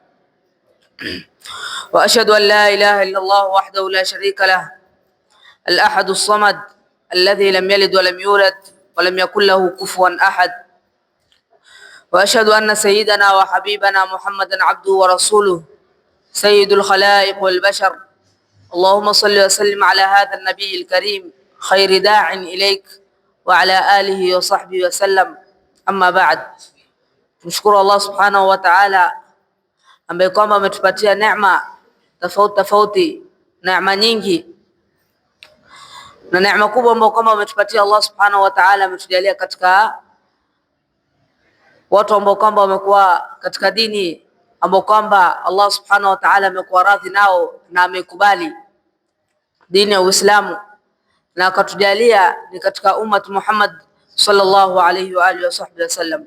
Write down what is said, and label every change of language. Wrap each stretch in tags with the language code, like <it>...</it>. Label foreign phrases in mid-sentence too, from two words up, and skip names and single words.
<ar>وأشهد أن لا إله إلا الله وحده لا شريك له، الأحد الصمد الذي لم يلد ولم يولد ولم يكن له كفوا أحد، وأشهد أن سيدنا وحبيبنا محمدا عبده ورسوله سيد الخلائق والبشر. اللهم صل وسلم على هذا النبي الكريم خير داع إليك وعلى آله وصحبه وسلم. أما بعد,</ar> <sw>tumshukuru Allah</sw> <ar>سبحانه وتعالى</ar> <sw>ambaye kwamba ametupatia neema tofauti, neema nyingi na neema kubwa ambayo kwamba ametupatia Allah</sw> <ar>سبحانه وتعالى.</ar> <sw>Ametujalia katika watu ambao kwamba wamekuwa katika dini ambao kwamba Allah</sw> <ar>سبحانه وتعالى</ar> <sw>amekuwa radhi nao na amekubali dini ya Uislamu, na akatujalia ni katika ummat Muhammad</sw> <ar>صلى الله عليه وعلى آله وسلم.</ar>